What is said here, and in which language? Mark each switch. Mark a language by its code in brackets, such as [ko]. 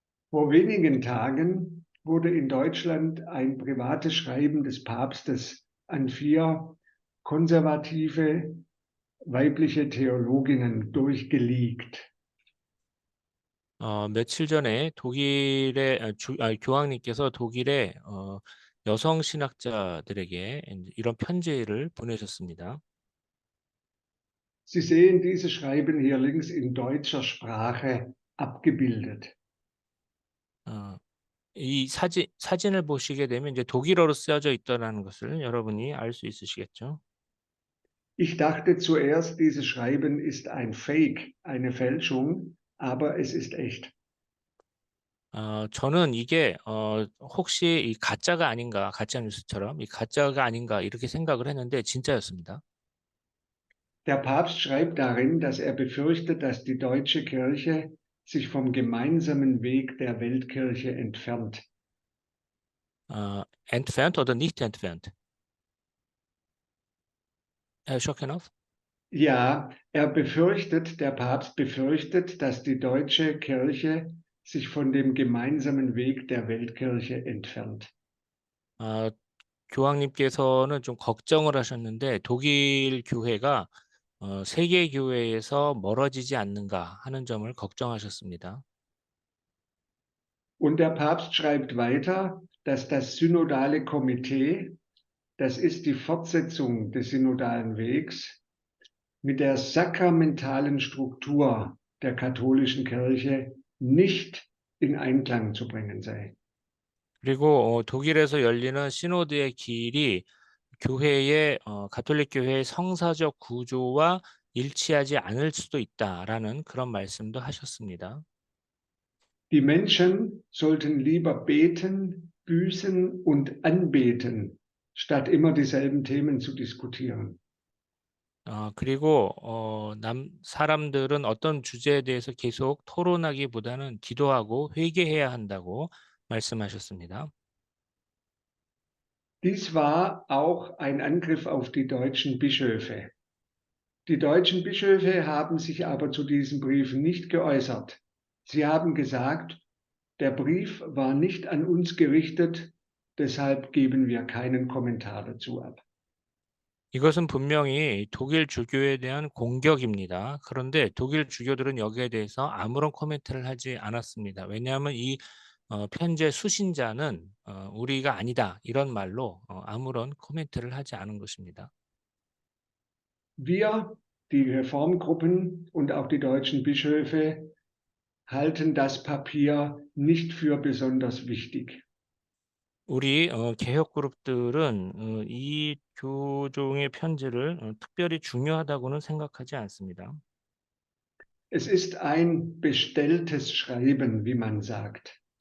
[de] Vor wenigen Tagen wurde in Deutschland ein privates Schreiben des Papstes an 4 konservative weibliche Theologinnen durchgeleakt. [ko] 며칠 전에 독일의 교황님께서 독일의 여성 신학자들에게 이런 편지를 보내셨습니다. [de] Sie sehen dieses Schreiben hier links in deutscher Sprache abgebildet. [ko] 이 사진을 보시게 되면 이제 독일어로 쓰여져 있다는 것을 여러분이 알 수 있으시겠죠? [de] Ich dachte zuerst, dieses Schreiben ist ein Fake, eine Fälschung, aber es ist echt. [ko] 저는 이게 혹시 이 가짜가 아닌가, 가짜 뉴스처럼 이 가짜가 아닌가 이렇게 생각을 했는데 진짜였습니다. [de] Der Papst schreibt darin, dass er befürchtet, dass die deutsche Kirche sich vom gemeinsamen Weg der Weltkirche entfernt. Entfernt oder nicht entfernt? Herr Schockenhoff? Ja, der Papst befürchtet, dass die deutsche Kirche sich von dem gemeinsamen Weg der Weltkirche entfernt. [ko] 교황님께서는 좀 걱정을 하셨는데 독일 교회가 세계 교회에서 멀어지지 않는가 하는 점을 걱정하셨습니다. [de] Und der Papst schreibt weiter, dass das synodale Komitee das ist die Fortsetzung des synodalen Wegs, mit der sakramentalen Struktur der katholischen Kirche nicht in Einklang zu bringen sei. [ko] 그리고 독일에서 열리는 시노드의 길이 교회의 가톨릭 교회의 성사적 구조와 일치하지 않을 수도 있다라는 그런 말씀도 하셨습니다. [de] Die Menschen sollten lieber beten, büßen und anbeten, statt immer dieselben Themen zu diskutieren. [ko] 그리고 사람들은 어떤 주제에 대해서 계속 토론하기보다는 기도하고 회개해야 한다고 말씀하셨습니다. [de] Dies war auch ein Angriff auf die deutschen Bischöfe. Die deutschen Bischöfe haben sich aber zu diesen Briefen nicht geäußert. Sie haben gesagt, der Brief war nicht an uns gerichtet, deshalb geben wir keinen Kommentar dazu ab. [ko] 이것은 분명히 독일 주교에 대한 공격입니다. 그런데 독일 주교들은 여기에 대해서 아무런 코멘트를 하지 않았습니다. 왜냐하면 이 편지의 수신자는 우리가 아니다 이런 말로 아무런 코멘트를 하지 않은 것입니다. [de] Wir, die Reformgruppen und auch die deutschen Bischöfe, halten das Papier nicht für besonders wichtig. [ko] 우리 개혁 그룹들은 이 교종의 편지를 특별히 중요하다고는 생각하지 않습니다. [de] Es ist ein bestelltes Schreiben, wie man sagt.